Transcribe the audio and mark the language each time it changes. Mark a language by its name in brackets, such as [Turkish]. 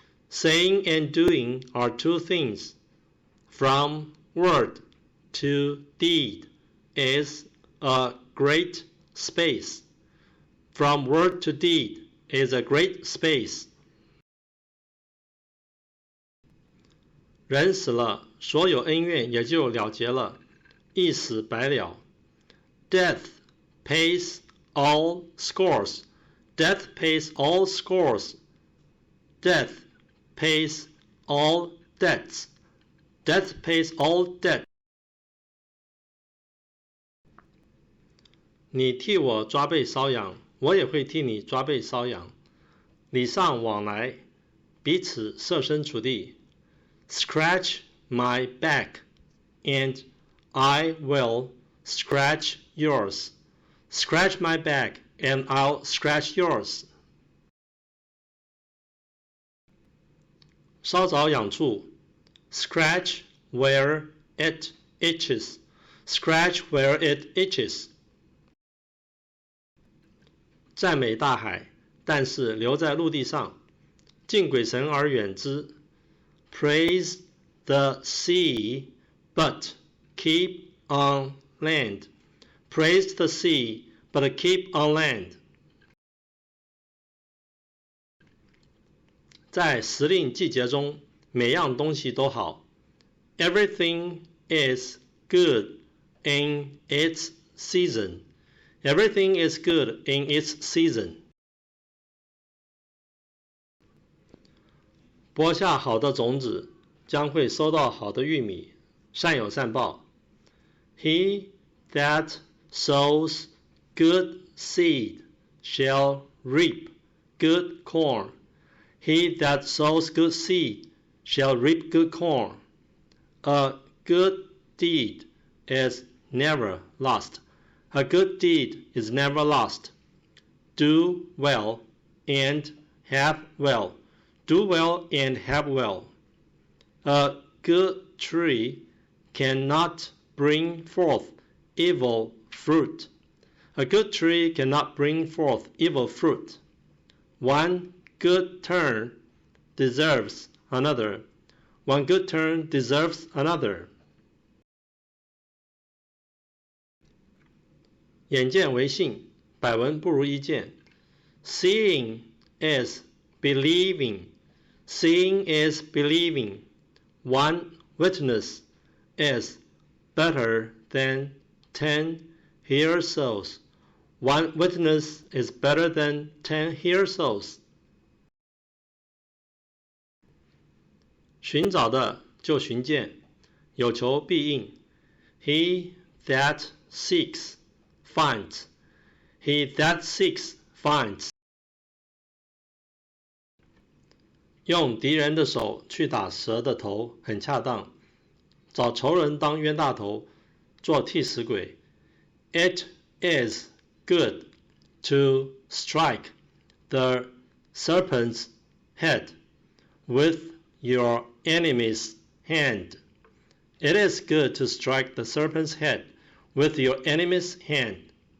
[English] Saying and doing are two things. From word to deed is a great space. From word to deed is a great space. [Chinese] 人死了，所有恩怨也就了结了，一死百了。 [English] Death pays all scores. Death pays all scores. Death pays all debts. Death pays all debt. [Chinese] 你替我抓背搔痒，我也会替你抓背搔痒。礼尚往来，彼此设身处地。 [English] Scratch my back, and I will scratch yours. Scratch my back, and I'll scratch yours. [Chinese] 稍找痒处 [English] Scratch where it itches. Scratch where it itches. [Chinese] 赞美大海，但是留在陆地上。敬鬼神而远之。 [English] Praise the sea, but keep on land. Praise the sea, but keep on land. [Chinese] 在时令季节中，每样东西都好。 [English] Everything is good in its season. Everything is good in its season. [Chinese] 播下好的种子，将会收到好的玉米。善有善报。 [English] He that sows good seed shall reap good corn. He that sows good seed shall reap good corn. A good deed is never lost. A good deed is never lost. Do well and have well. Do well and have well. A good tree cannot bring forth evil fruit. A good tree cannot bring forth evil fruit. One good turn deserves another. One good turn deserves another. [Chinese] 眼见为信，百闻不如一见。 [English] Seeing is believing. Seeing is believing. One witness is better than 10 hearsay. One witness is better than 10 hearsays. [Chinese] 寻找的就寻见，有求必应。 [English] He that seeks finds. He that seeks finds. [Chinese] 用敌人的手去打蛇的头很恰当，找仇人当冤大头，做替死鬼。 [English] It is good to strike the serpent's head with your enemy's hand. It is good to strike the serpent's head with your enemy's hand.